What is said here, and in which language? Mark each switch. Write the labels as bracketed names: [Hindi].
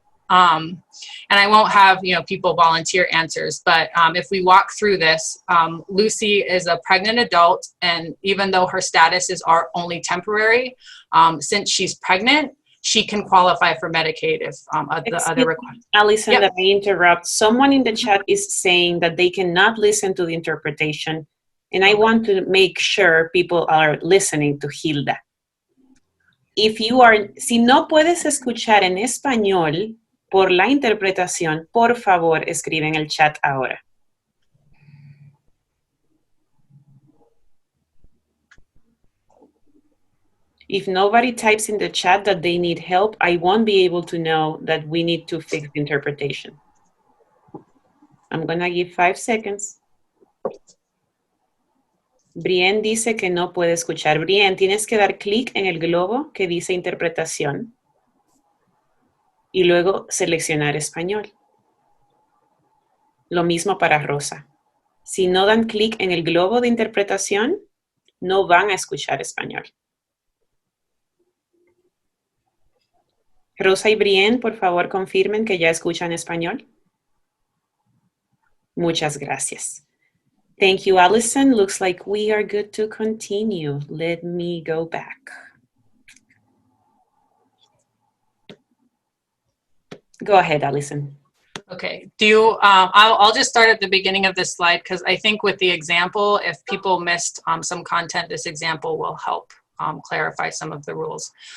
[English] And I won't have people volunteer answers, but if we walk through this, Lucy is a pregnant adult, and even though her statuses are only temporary, since she's pregnant, she can qualify for Medicaid if the other requirements. Allison, that I interrupt. Someone in the chat is saying that they cannot listen to the interpretation, and I want to make sure people are listening to Hilda. [Spanish] Si no puedes escuchar en español por la interpretación, por favor, escribe en el chat ahora. [English] If nobody types in the chat that they need help, I won't be able to know that we need to fix the interpretation. I'm going to give 5 seconds. [Spanish] Brienne dice que no puede escuchar. Brienne, tienes que dar clic en el globo que dice interpretación y luego seleccionar español. Lo mismo para Rosa. Si no dan clic en el globo de interpretación, no van a escuchar español. Rosa y Brienne, por favor, confirmen que ya escuchan español. Muchas gracias. [English] Thank you, Allison. Looks like we are good to continue. Let me go back. Go ahead, Allison. Okay. I'll just start at the beginning of this slide because I think with the example, if people missed some content, this example will help clarify some of the rules.